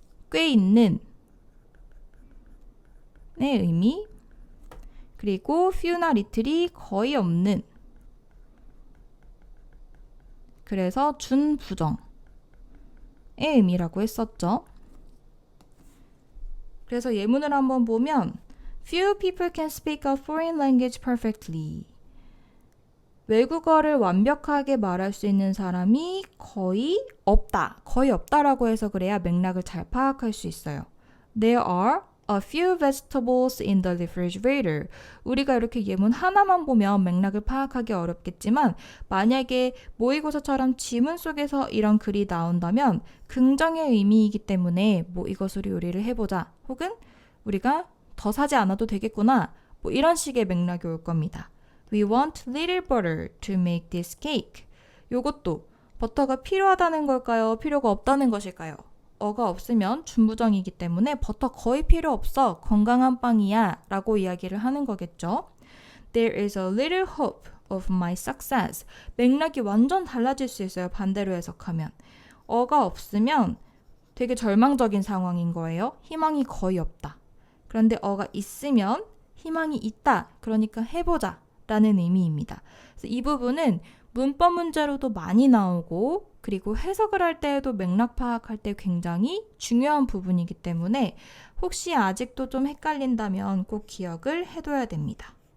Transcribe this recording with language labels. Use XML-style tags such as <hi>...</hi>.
<ko>꽤 있는 의 의미, 그리고 few나 little이 거의 없는, 그래서 준부정의 의미라고 했었죠. 그래서 예문을 한번 보면</ko> <en>Few people can speak a foreign language perfectly.</en> <ko>외국어를 완벽하게 말할 수 있는 사람이 거의 없다. 거의 없다라고 해서 그래야 맥락을 잘 파악할 수 있어요.</ko> <en>There are a few vegetables in the refrigerator.</en> <ko>우리가 이렇게 예문 하나만 보면 맥락을 파악하기 어렵겠지만 만약에 모의고사처럼 지문 속에서 이런 글이 나온다면 긍정의 의미이기 때문에 뭐 이것으로 요리를 해보자. 혹은 우리가 더 사지 않아도 되겠구나. 뭐 이런 식의 맥락이 올 겁니다.</ko> <en>We want little butter to make this cake.</en> <ko>요것도 버터가 필요하다는 걸까요? 필요가 없다는 것일까요? 어가 없으면 준부정이기 때문에 버터 거의 필요 없어. 건강한 빵이야. 라고 이야기를 하는 거겠죠.</ko> <en>There is a little hope of my success.</en> <ko>맥락이 완전 달라질 수 있어요. 반대로 해석하면. 어가 없으면 되게 절망적인 상황인 거예요. 희망이 거의 없다. 그런데 어가 있으면 희망이 있다. 그러니까 해보자. 라는 의미입니다. 그래서 이 부분은 문법 문제로도 많이 나오고 그리고 해석을 할 때에도 맥락 파악할 때 굉장히 중요한 부분이기 때문에 혹시 아직도 좀 헷갈린다면 꼭 기억을 해둬야 됩니다.</ko>